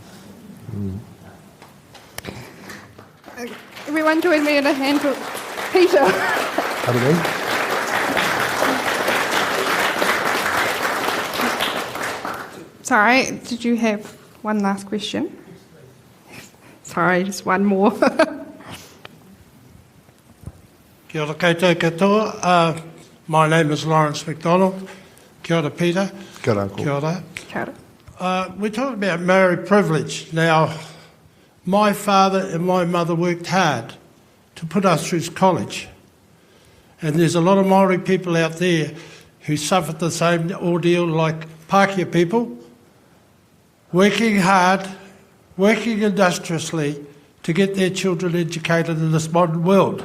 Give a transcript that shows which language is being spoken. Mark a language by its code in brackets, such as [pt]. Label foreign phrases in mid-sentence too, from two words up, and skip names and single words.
[en] Everyone join me in a hand for Peter. Pardon me? Sorry, did you have one last question? Sorry, just one more. [mi] Kia ora koutou katoa. [en] My name is Lawrence McDonald. [mi] Kia ora, Peter. Kia ora, Uncle. Kia ora. Kia ora. [en] We're talking about Māori privilege. Now, my father and my mother worked hard to put us through college. And there's a lot of Māori people out there who suffered the same ordeal like Pākehā people, working hard, working industriously to get their children educated in this modern world.